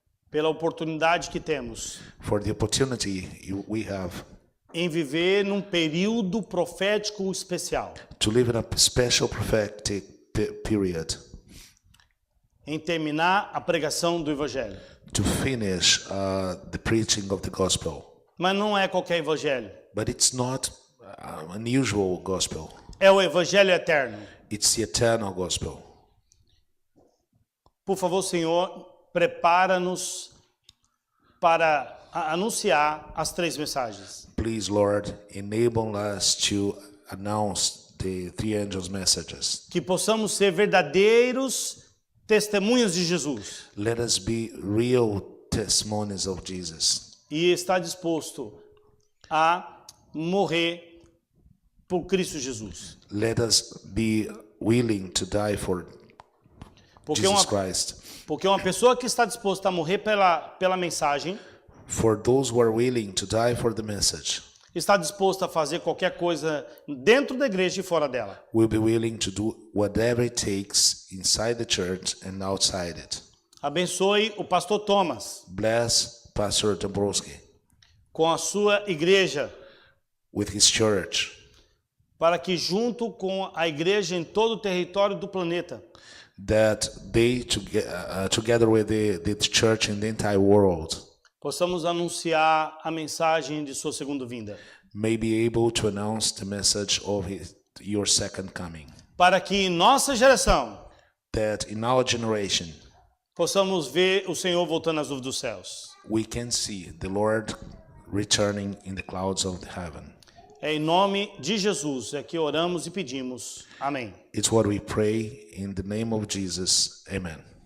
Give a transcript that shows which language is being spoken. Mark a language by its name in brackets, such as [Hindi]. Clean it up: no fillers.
[Portuguese] pela oportunidade que temos [English] for the opportunity we have [Portuguese] em viver num período profético especial, [English] to live in a special prophetic period, [Portuguese] em terminar a pregação do Evangelho. [English] to finish the preaching of the gospel. [Portuguese] Mas não é qualquer Evangelho, [English] But it's not unusual gospel. [Portuguese] é o Evangelho eterno. [English] It's the eternal gospel. [Portuguese] Por favor, Senhor, prepara-nos para anunciar as 3 mensagens. [English] Please, Lord, enable us to announce the 3 angels' messages. [Portuguese] Que possamos ser verdadeiros testemunhas de Jesus [English] Let us be real testimonies of Jesus [Portuguese] e estar disposto a morrer por Cristo Jesus. [English] let us be willing to die for Jesus Christ. [Portuguese] Porque uma pessoa que está disposta a morrer pela mensagem, [English] For those who are willing to die for the message, [Portuguese] está disposto a fazer qualquer coisa dentro da igreja e fora dela. [English] will be willing to do whatever it takes inside the church and outside it. [Portuguese] Abençoe o pastor Thomas [English] Bless Pastor Dombrowski [Portuguese] com a sua igreja, [English] with his church, [Portuguese] para que junto com a igreja em todo o território do planeta, [English] that they, together with the church in the entire world, [Portuguese] possamos anunciar a mensagem de sua segunda vinda. [English] may be able to announce the message of your second coming. [Portuguese] Para que em nossa geração [English] That in our generation, [Portuguese] possamos ver o Senhor voltando às nuvens dos céus. [English] we can see the Lord returning in the clouds of the heaven. [Portuguese] É em nome de Jesus é que oramos e pedimos. Amém. [English] It's what we pray in the name of Jesus. Amen.